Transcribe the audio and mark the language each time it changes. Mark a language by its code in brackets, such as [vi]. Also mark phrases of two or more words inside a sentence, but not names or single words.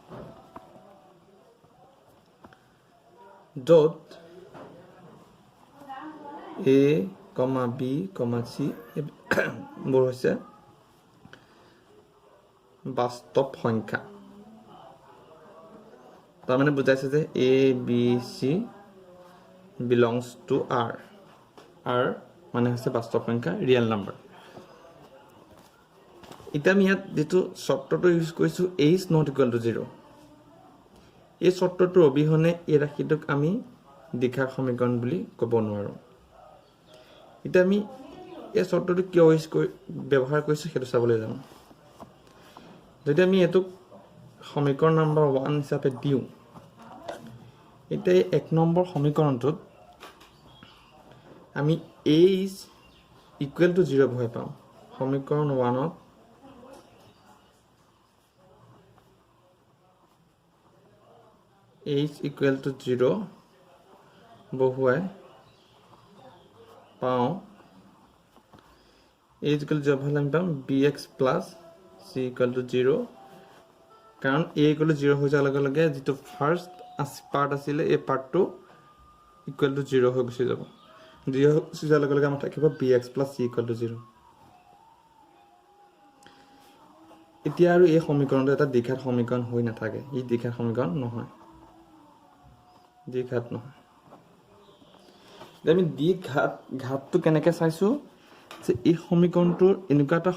[as] য'ত a, b, c বোৰ হৈছে বাস্তৱ সংখ্যা। তাৰমানে বুজাইছে যে [en] a, b, c belongs to r [as] মানে হৈছে বাস্তৱ সংখ্যা, [en] real number. [as] এতিয়া আমি ইয়াত যিটো চৰ্তটো ইউজ কৰিছোঁ h ≠ 0, এই চৰ্তটোৰ অবিহনে এই ৰাশিটোক আমি দ্বিঘাত সমীকৰণ বুলি ক'ব নোৱাৰোঁ। এতিয়া আমি এই চৰ্তটো কিয় ব্যৱহাৰ কৰিছোঁ সেইটো চাবলৈ যাওঁ। যদি আমি এইটোক সমীকৰণ নম্বৰ 1 হিচাপে দিওঁ, এতিয়া এই 1 নম্বৰ সমীকৰণটোত আমি [en] a is equal to 0 [as] বহাই পাম সমীকৰণ 1ত [en] a is equal to 0 [as] বহুৱাই পাওঁ [en] a is equal to 0 [as] বহালে আমি পাম [en] bx plus c equal to 0 [as] কাৰণ [en] a equal to 0 [as] হৈ যোৱাৰ লগে লগে যেটো [en] first part [as] আছিল এই পাৰ্টটো [en] equal to 0 [as] হৈ গুচি যাব 0 হৈ যোৱাৰ লগে লগে আমাৰ থাকিব [en] bx plus c equal to 0 [as] এতিয়া আৰু এই সমীকৰণটো এটা দ্বিঘাত সমীকৰণ হৈ নাথাকে ই দ্বিঘাত সমীকৰণ নহয় দ্বিঘাত নহয় আমি ঘাতটো কেনেকৈ চাইছো যে এই সমীকৰণটোৰ এনেকুৱা এটা